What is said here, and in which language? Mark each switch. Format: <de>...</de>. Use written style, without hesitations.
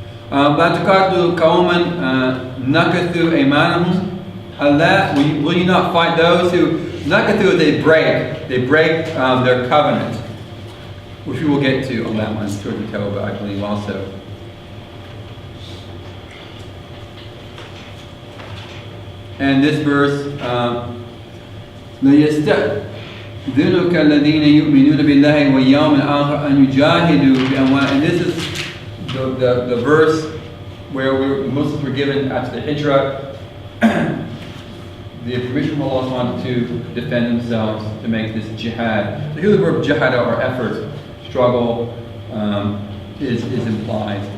<ar>لَا تُقَاتِلُوا قَوْمًا نَكَثُوا أَيْمَانَهُمْ.</ar> <en>Allah, will you not fight those who nakathu, they break their covenant, which we will get to on that one, Surah Tawbah, I believe also. And this verse,</en> <ar>لَيَسْتَأْذِنُكَ الَّذِينَ يُؤْمِنُونَ بِاللَّهِ وَالْيَوْمِ الْآخِرِ أَنْ يُجَاهِدُوا بِأَمْوَالِهِمْ.</ar> <en>And this is the verse where Muslims were given after the Hijrah the permission from Allah to defend themselves, to make this jihad. So here the verb jihad, or effort, struggle, is implied.</en>